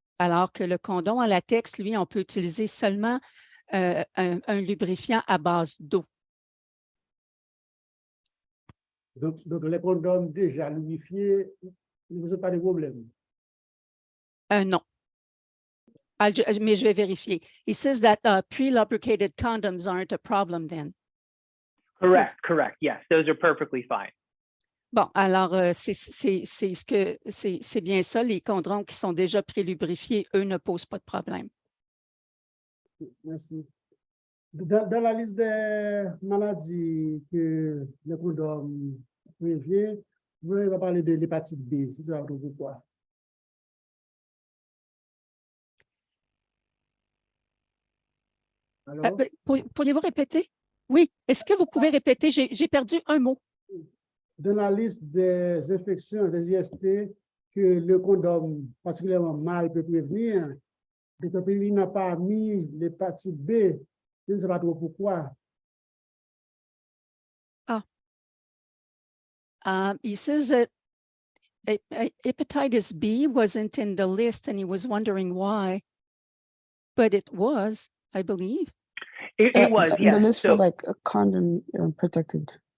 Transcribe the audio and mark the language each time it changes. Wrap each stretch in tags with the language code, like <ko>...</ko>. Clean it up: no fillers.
<fr>Alors que le condom en latex, lui, on peut utiliser seulement un lubrifiant à base d'eau. Donc, les condoms déjà lubrifiés ne posent pas de problème. Non. Mais je vais vérifier.</fr> <en>He says that pre-lubricated condoms aren't a problem then. Correct. Yes, those are perfectly fine.</en> <fr>Bon, alors c'est bien ça. Les condoms qui sont déjà pré-lubrifiés, eux, ne posent pas de problème. Merci. Dans la liste des maladies que le condom prévient, vous allez parler de l'hépatite B. Si tu as pourquoi. Alors? Pourriez-vous répéter? Oui. Est-ce que vous pouvez répéter? J'ai perdu un mot. Dans la liste des infections, des IST, que le condom particulièrement mal peut prévenir, le Dr. Pellini n'a pas mis l'hépatite B. Je ne sais pas trop pourquoi.</fr> <en>He says that hepatitis B wasn't in the list and he was wondering why, but it was, I believe. It was, yes. The list So, for like a condom protected</en>